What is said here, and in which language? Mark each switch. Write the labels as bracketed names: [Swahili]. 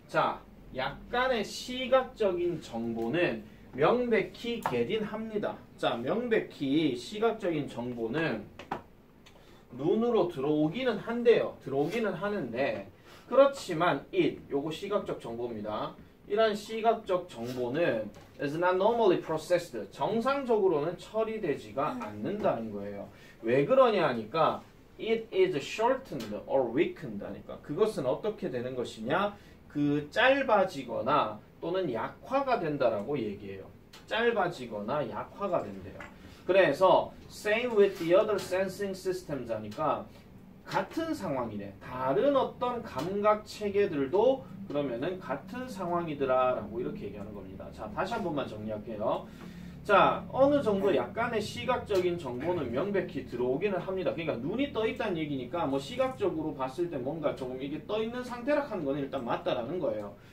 [Korean] 자, 약간의 시각적인 정보는 명백히 [English] get in [Korean] 합니다. 자, 명백히 시각적인 정보는 눈으로 들어오기는 한데요. 들어오기는 하는데, 그렇지만 요거 시각적 정보입니다. 이런 시각적 정보는 [English] is not normally processed. [Korean] 정상적으로는 처리되지가 않는다는 거예요. 왜 그러냐 하니까 [English] it is shortened or weakened [Korean] 하니까, 그것은 어떻게 되는 것이냐? 그 짧아지거나 또는 약화가 된다라고 얘기해요. 짧아지거나 약화가 된대요. 그래서 [English] same with the other sensing systems [Korean] 하니까 같은 상황이네. 다른 어떤 감각 체계들도 그러면은 같은 상황이더라 라고 이렇게 얘기하는 겁니다. 자, 다시 한 번만 정리할게요. 자, 어느 정도 약간의 시각적인 정보는 명백히 들어오기는 합니다. 그러니까 눈이 떠 있다는 얘기니까 뭐 시각적으로 봤을 때 뭔가 조금 이게 떠 있는 상태라 하는 건 일단 맞다라는 거예요.